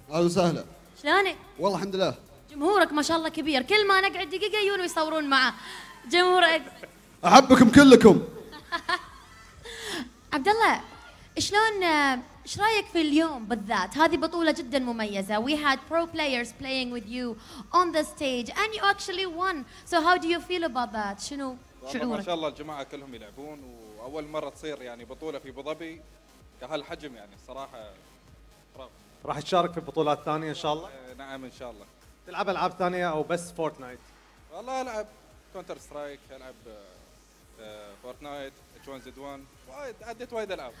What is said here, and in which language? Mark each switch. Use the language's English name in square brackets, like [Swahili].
[Arabic] اهلا وسهلا. شلونك؟ والله الحمد لله. جمهورك ما شاء الله كبير، كل ما نقعد دقيقة يجون ويصورون معه. جمهور احبكم كلكم. عبد الله، شلون ايش رايك في اليوم بالذات؟ هذه بطولة جدا مميزة. [English] We had pro players playing with you on the stage and you actually won. So how do you feel about that? [Arabic] شنو والله شعورك؟ ما شاء الله الجماعة كلهم يلعبون، واول مرة تصير يعني بطولة في ابو ظبي كهالحجم، يعني الصراحة برافو. راح تشارك في بطولات ثانية ان شاء الله؟ نعم ان شاء الله. تلعب العاب ثانية او بس فورتنايت؟ والله العب كونتر سترايك، العب فورتنايت، H1Z1، وايد عديت وايد العاب.